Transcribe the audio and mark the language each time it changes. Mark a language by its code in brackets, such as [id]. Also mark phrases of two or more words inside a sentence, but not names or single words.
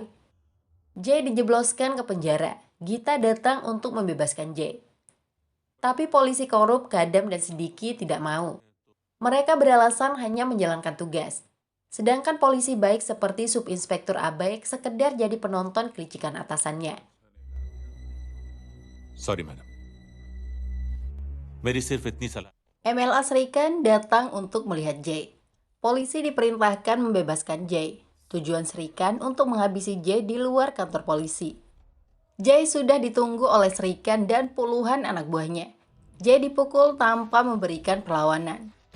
[id] Jay dijebloskan ke penjara. Gita datang untuk membebaskan Jay. Tapi polisi korup, Kadam dan Siddiqui tidak mau. Mereka beralasan hanya menjalankan tugas. Sedangkan polisi baik seperti Subinspektur Abaik sekedar jadi penonton kelicikan atasannya. [en] sorry madam [hi] मेरी सिर्फ इतनी सलाह [id] MLA Serikan datang untuk melihat Jay. Polisi diperintahkan membebaskan Jay. Tujuan Serikan untuk menghabisi Jay di luar kantor polisi. Jay sudah ditunggu oleh Serikan dan puluhan anak buahnya. Jay dipukul tanpa memberikan perlawanan.